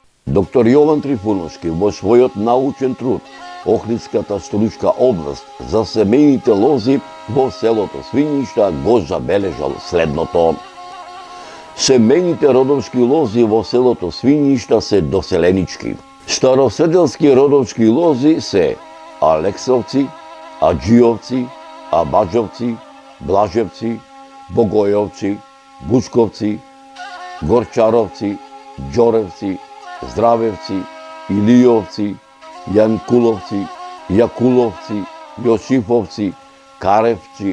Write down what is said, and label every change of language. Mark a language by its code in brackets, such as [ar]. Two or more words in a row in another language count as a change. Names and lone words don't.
[mk] Доктор Јован Трифуновски во својот научен труд Охридската столичка област за семејните лози во селото Свињишта го забележал следното. Семејните родовски лози во селото Свињишта се доселенички. Староседелски родовски лози се Алексовци, Аџиовци, Абаџовци, Блажевци, Богојовци, Бучковци, Горчаровци, Ѓоревци, Здравевци, Илиовци, Јанкуловци, Јакуловци, Јосифовци, Каревци,